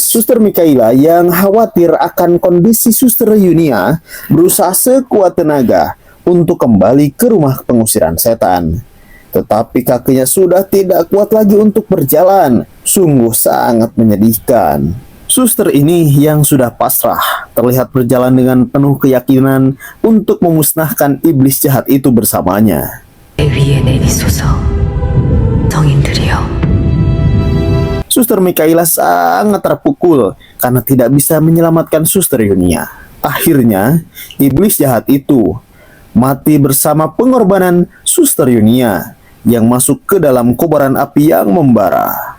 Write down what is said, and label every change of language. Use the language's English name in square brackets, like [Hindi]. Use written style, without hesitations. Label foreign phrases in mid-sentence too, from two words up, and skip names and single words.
[Indonesian] Suster Mikaela yang khawatir akan kondisi Suster Yunia berusaha sekuat tenaga untuk kembali ke rumah pengusiran setan. Tetapi kakinya sudah tidak kuat lagi untuk berjalan. Sungguh sangat menyedihkan. Suster ini yang sudah pasrah terlihat berjalan dengan penuh keyakinan untuk memusnahkan iblis jahat itu bersamanya. [Korean] 위에 내리소서 성인들이여. [Indonesian] Suster Mikaela sangat terpukul karena tidak bisa menyelamatkan Suster Yunia. Akhirnya, iblis jahat itu mati bersama pengorbanan Suster Yunia yang masuk ke dalam kobaran api yang membara.